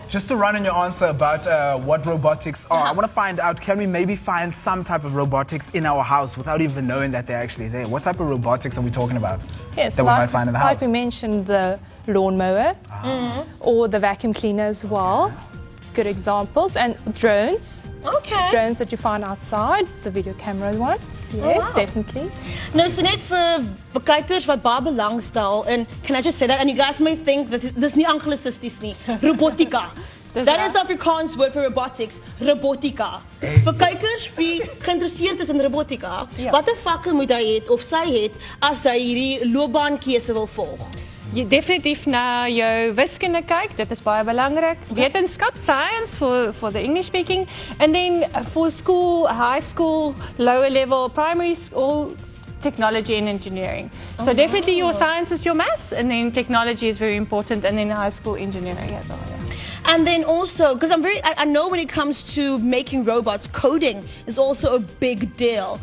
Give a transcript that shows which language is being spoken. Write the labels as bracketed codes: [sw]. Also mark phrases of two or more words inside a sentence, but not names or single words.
[en] Just to run on your answer about what robotics are, I want to find out, can we maybe find some type of robotics in our house without even knowing that they're actually there? What type of robotics are we talking about? Yes, that we might find in the like house? we mentioned, the lawnmower or the vacuum cleaner as well. Good examples. And drones. Okay. Drones that you find outside, the video camera ones. Yes, wow. definitely. [af] Nou, so net vir kijkers wat baie belangstel, [en] and can I just say that, and you guys may think that this [af] nie anglicisties nie, [en] robotica. That is the Afrikaans word for robotics, robotica. [af] Vir kijkers wie geïnteresseerd is in robotica, Ja. watter vakke moet hy het of sy het as hy hierdie loopbaankeuse wil volg? Jy definitief na jou wiskunde kyk, dit is baie belangrik. Wetenskap, [en] science for the English speaking, and then for school, high school, lower level, primary school, technology and engineering. So definitely your science is your maths, and then technology is very important, and then high school engineering as well. Yeah. And then also, because I know when it comes to making robots, coding is also a big deal.